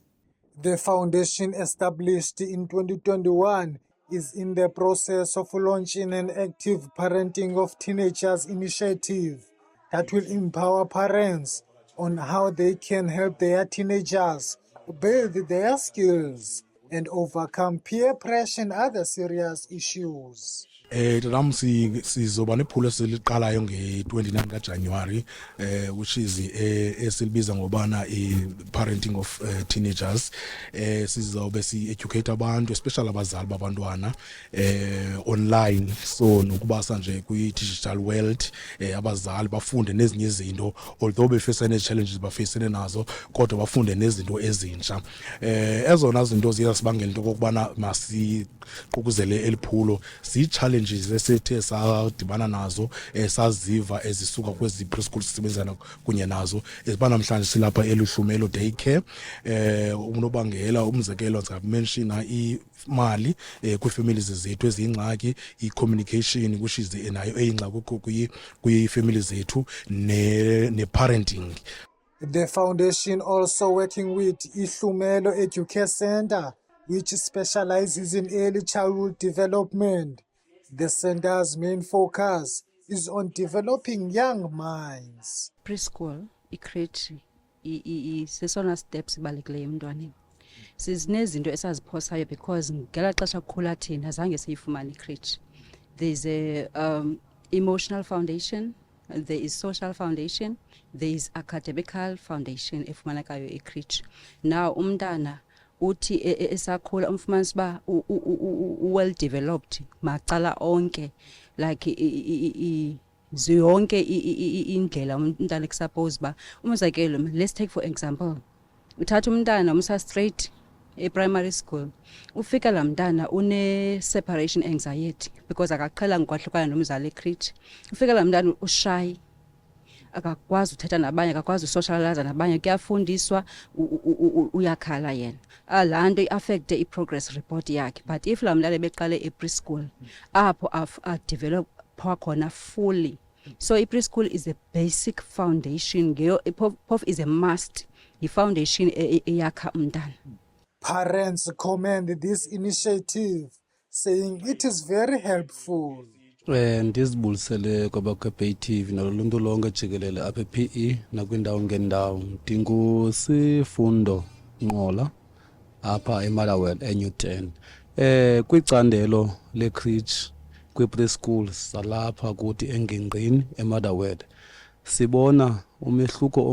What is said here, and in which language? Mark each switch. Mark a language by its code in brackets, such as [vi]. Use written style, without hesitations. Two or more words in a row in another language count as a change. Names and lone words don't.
[en] The foundation, established in 2021, is in the process of launching an Active Parenting of Teenagers initiative that will empower parents on how they can help their teenagers build their skills and overcome peer pressure and other serious issues. [xh] Ram sizoba nephulo esiliqalayo nge-29 kaJanuary [en] which is [xh] esilibiza ngobana [en] i-parenting of teenagers. [xh] Sizobe si-educate abantu especially abazali babantwana online, so nokubasa nje [en] kwi-digital world, [xh] abazali bafunde nezinye izinto, although befacene ne-challenges bafacene nazo kodwa bafunde nezinto ezintsha. Ezona zinto ziyasibangela into kokubana masiqukuzele eliphulo si-challenges esethe sadibana nazo saziva ezisuka kwezi preschool sisebenzana kunye nazo ezibanamhlanje silapha eluhlumelo daycare. Unobangela umzekelo ngizakumenshina imali kwi-families zethu eziyingxaki, i-communication [en] which is [xh] nayo eyingxaki kwi-families zethu ne-parenting. [en] The foundation also working with Ihlumelo Educare Center, which specializes in early childhood development. The center's main focus is on developing young minds. Preschool, [xh] i-crèche, sesona steps sibalulekileyo emntwaneni. Sizinezinto esaziphosayo because ngela xesha kukhula thina zange siyifumane i-crèche. [en] There's a emotional foundation, there is social foundation, there is academical foundation [xh] efumanekayo e-crèche. Now umntana uthi esakhula umfumanisa ba [en] well developed [xh] macala onke, like zonke indlela umntana kusuppose ba umzekelo, [en] let's take for example, [xh] uthatha umntana umsa [en] straight e-primary school, [xh] ufika la mntana [en] une-separation anxiety [xh] because akaqhelanga ukwahlukana nomzali e-crèche. Ufika la mntana ushy, akakwazi uthetha nabanye, akakwazi usocialize nabanye, kuyafundiswa uyakhala yena. Laa nto i-affecte [en] i-progress report [xh] yakhe. [en] But if [xh] la mntana beqale e-preschool, apho adevelopwa khona fully. [en] So i-preschool is a basic foundation, POF is a must, i-foundation [xh] eyakha umntana. [en] Parents commend this initiative, saying it is very helpful. [xh] Ndizibulisele kwabakwa-Bay TV naloluntu lonke jikelele apha e-PE nakwindawo ngendawo. NdinguSifundo Nqola apha eMotherwell eNewton. Kwicandelo le-crèche kwi-preschool salapha kuthi engingqini eMotherwell sibona umehluko